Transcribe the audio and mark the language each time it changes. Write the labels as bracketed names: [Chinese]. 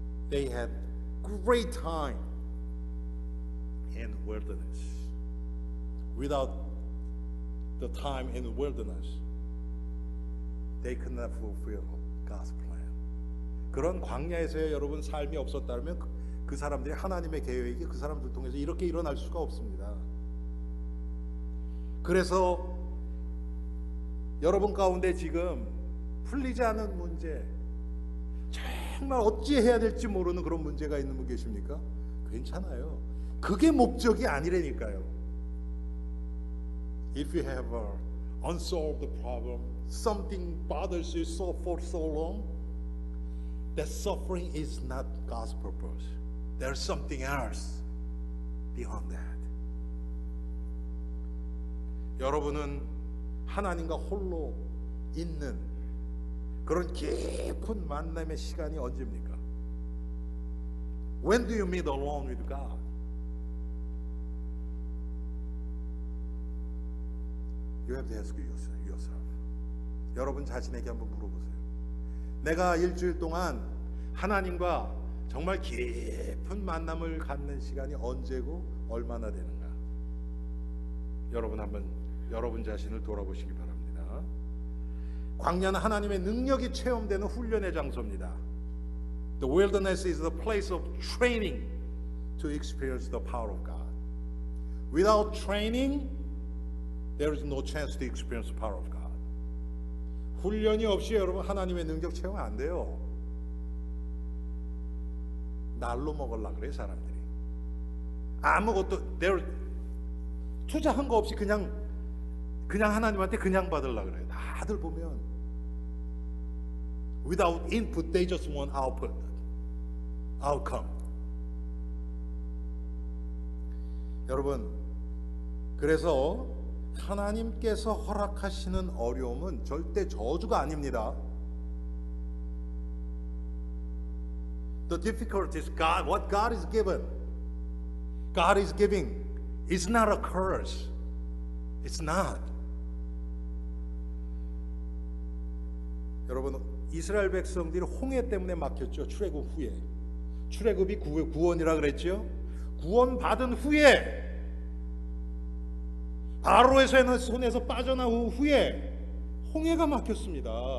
[English] they had great time in wilderness. Without the time in the wilderness, they could not fulfill God's plan. [Korean] 그런 광야에서의 여러분 삶이 없었다면 그 사람들이 하나님의 계획이 그 사람들 통해서 이렇게 일어날 수가 없습니다. 그래서 여러분 가운데 지금 풀리지 않은 문제, 정말 어찌해야 될지 모르는 그런 문제가 있는 분 계십니까? 괜찮아요. 그게 목적이 아니라니까요. [English] If you have an unsolved problem, something bothers you for so long, that suffering is not God's purpose. There's something else beyond that. [Korean] 여러분은 하나님과 홀로 있는 그런 깊은 만남의 시간이 언제입니까? [English] When do you meet alone with God? You have to ask yourself. [Korean] 여러분 자신에게 한번 물어보세요. 내가 일주일 동안 하나님과 정말 깊은 만남을 갖는 시간이 언제고 얼마나 되는가? 여러분 한번 여러분 자신을 돌아보시기 바랍니다. 광야는 하나님의 능력이 체험되는 훈련의 장소입니다. [English] The wilderness is the place of training to experience the power of God. Without training, there is no chance to experience the power of God. [Korean] 훈련이 없이 여러분 하나님의 능력 체험 안 돼요. 날로 먹으려고 그래요 사람들이. 아무것도 투자한 거 없이 그냥 하나님한테 그냥 받으려고 그래요. 다들 보면 [English] without input they just want outcome. [Korean] 여러분 그래서 하나님께서 허락하시는 어려움은 절대 저주가 아닙니다. [English] The difficulties, what God is given, God is giving, is not a curse. It's not. [Korean] 여러분 이스라엘 백성들이 홍해 때문에 막혔죠. 출애굽 후에. 출애굽이 구원이라 그랬죠. 구원 받은 후에 바로의 손에서 빠져나온 후에 홍해가 막혔습니다.